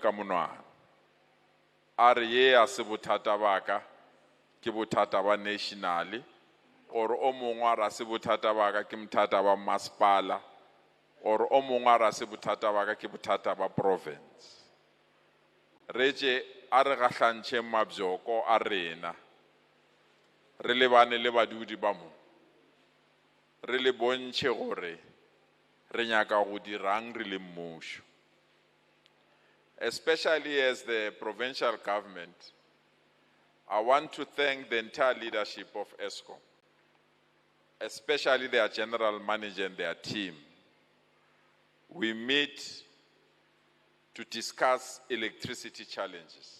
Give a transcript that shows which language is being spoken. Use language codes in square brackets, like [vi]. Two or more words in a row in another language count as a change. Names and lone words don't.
[nso] ka monwana a re ye a se bothata baka ke bothata ba nationally or o mongwe ra se bothata baka ke bothata ba masepala or o mongwe ra se bothata baka ke bothata ba province re tše a re gahlantšhe mabjoko a rena re lebane le badudi ba mo re le bontšhe gore re nyaka go dirang re le mmušo. [en] Especially as the provincial government, I want to thank the entire leadership of ESCOM, especially their general manager and their team. We meet to discuss electricity challenges.